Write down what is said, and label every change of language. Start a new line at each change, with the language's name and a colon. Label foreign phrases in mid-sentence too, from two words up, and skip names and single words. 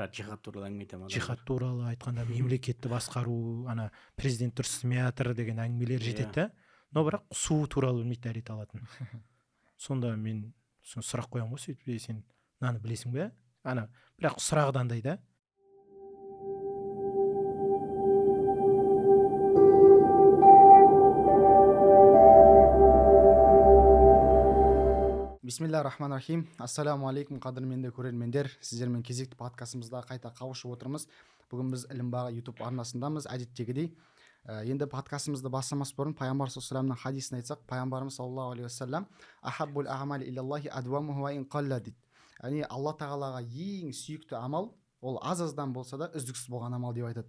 Kazakh: Жихад туралы әңгіме айтамын. Жихад туралы айтқанда мемлекетті басқару, ана президент дұрыс істемей жатыр деген әңгімелер жетеді. Но бірақ су туралы білмейді дәрет алатын. Сонда мен сұрақ қоямын ғой, сөйтіп, сен мынаны білесің бе? Бірақ сұрағы да андай да.
Arabic: بسم الله الرحمن الرحيم. السلام عليكم,
Kazakh: қадірменді көрермендер. Сіздермен кезекті подкастымызда қайта қауышып отырмыз. Бүгін біз Ілім Бағы YouTube арнасындамыз, әдеттегідей. Енді подкастымызды бастамас бұрын пайғамбар
Arabic: صلى الله عليه وسلم
Kazakh: хадисін айтсақ, пайғамбарымыз
Arabic: صلى الله عليه وسلم أحب الأعمال إلى الله أدومه وإن قل
Kazakh: дейді. Яғни Алла тағалаға ең сүйікті амал ол аз-аздан болса да үздіксіз болған амал деп айтады.